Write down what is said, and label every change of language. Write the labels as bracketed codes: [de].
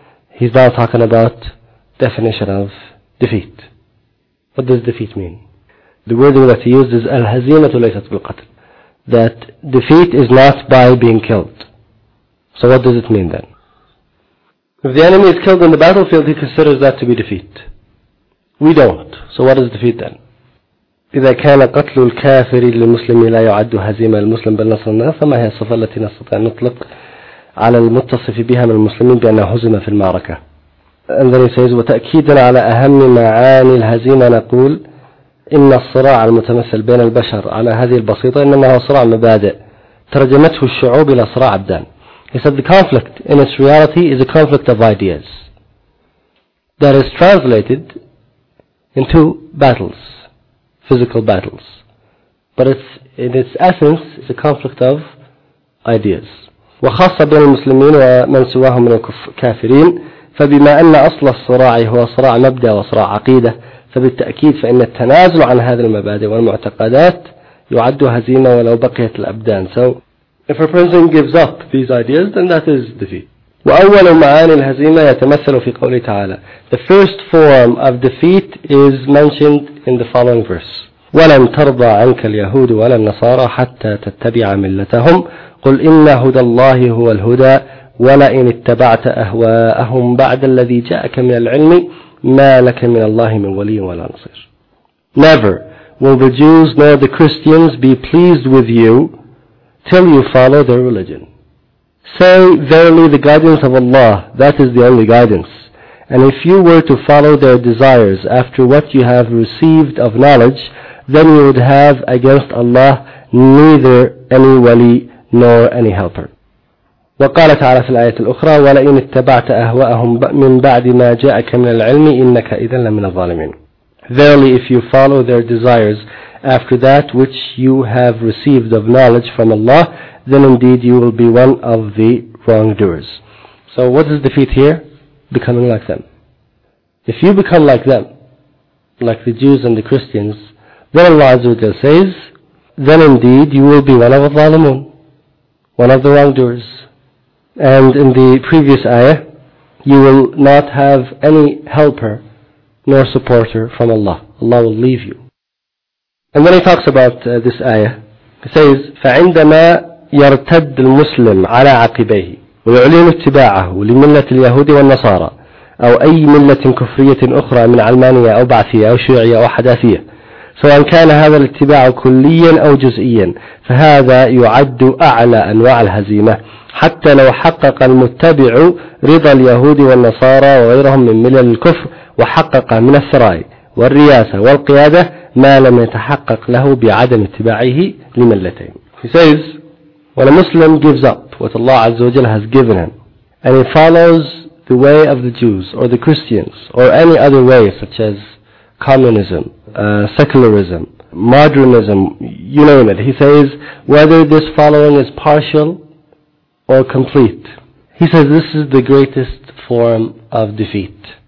[en] He's now talking about definition of defeat. What does defeat mean? The wording that he used is [ar] al-hazimatu laysat bil-qatl, [en] that defeat is not by being killed. So what does it mean then? If the enemy is killed in the battlefield, he considers that to be defeat. We don't. So what is defeat then? [ar] إذا كان قتل الكافر للمسلم لا يعد هزيمة المسلم بل نصر الناس فما هي الصفة التي نستطيع نطلق على المتصف بها من المسلمين بأنه هزم في المعركة. [en] And then he says, [ar] وتأكيدا على أهم معاني الهزيمة نقول إن الصراع المتمثل بين البشر على هذه البسيطة إنما هو صراع مبادئ ترجمته الشعوب إلى صراع أبدان. [en] He said the conflict in its reality is a conflict of ideas that is translated into battles, physical battles. But it's, in its essence, it's a conflict of ideas. [ar] وَخَاصَّ بِنَ الْمُسْلِمِينَ وَمَنْ سُوَاهُمْ مِنَ الْكَافِرِينَ فَبِمَا أَنَّ أَصْلَ الصِّرَاعِ هُوَ صِرَاعَ مَبْدَأَ وَصِرَاعَ عَقِيدَةَ فَبِالتَّأْكِيدَ فَإِنَّ التَّنَازُلُ عَنْ هَذِي الْمَبَادِئِ وَالْمُعْتَقَدَاتِ يُعَدُّ هَزِيمَةً وَلَوْ بَقِيَتْ الْأَبْدَانِ. [en] So, if a person gives up these ideas, then that is defeat. [ar] وأول معاني الهزيمة يتمثل في قوله تعالى. [en] The first form of defeat is mentioned in the following verse. [ar] ولن ترضى عنك اليهود ولا النصارى حتى تتبع ملتهم قل إن هدى الله هو الهدى ولئن اتبعت أهواءهم بعد الذي جاءك من العلم ما لك من الله من ولي ولا نصير. [en] Never will the Jews nor the Christians be pleased with you till you follow their religion. Say, verily the guidance of Allah, that is the only guidance. And if you were to follow their desires after what you have received of knowledge, then you would have against Allah neither any wali nor any helper. [ar] وقال تعالى في الآية الأخرى ولئن اتبعت أهواءهم من بعد ما جاءك من العلم إنك إذا لمن الظالمين. [en] Verily if you follow their desires after that which you have received of knowledge from Allah, then indeed you will be one of the wrongdoers. So what is defeat here? Becoming like them. If you become like them, like the Jews and the Christians, Then Allah Azza wa Jalla says, then indeed you will be one of the zalimun, one of the wrongdoers. And in the previous ayah, you will not have any helper nor supporter from Allah. Allah will leave you. And then he talks about this ayah. He says, [ar] فَعِنْدَمَا يَرْتَدُّ الْمُسْلِمُ عَلَىٰ عَقِبَيْهِ وَيُعْلِنُ اتِّبَاعَهُ لِمِلَّةِ الْيَهُودِ وَالنَّصَارَى أَوْ أَيِّ مِلَّةٍ كُفْرِيَّةٍ أُخْرَى مِنْ عَلْمَانِيَةٍ أَوْ بَعْثِيَةٍ أَوْ شِيُعِيَةٍ أَوْ حَدَاثِيَةٍ سواء كان هذا الاتباع كليا أو جزئيا فهذا يعد أعلى أنواع الهزيمة حتى لو حقق المتبع رضا اليهود والنصارى وغيرهم من ملل الكفر وحقق من الثراء والرياسة والقيادة ما لم يتحقق له بعدم اتباعه لملتين. [en] He says, when a Muslim gives up what Allah Azza wa Jalla has given him and he follows the way of the Jews or the Christians or any other way such as communism, secularism, modernism, you name it. He says, whether this following is partial or complete, he says this is the greatest form of defeat.